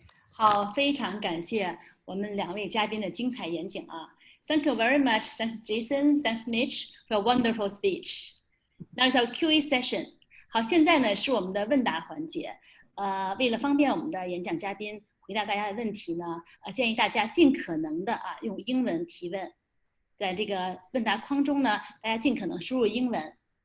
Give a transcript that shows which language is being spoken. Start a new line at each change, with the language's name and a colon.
Chinese: 好，非常感谢我们两位嘉宾的精彩演讲啊 ！
English: Thank you very much. Thanks Jason. Thanks Mitch for a wonderful speech. Now it's our QA session.
Chinese: 好，现在呢是我们的问答环节。为了方便我们的演讲嘉宾回答大家的问题呢，建议大家尽可能的用英文提问，在这个问答框中呢，大家尽可能输入英文。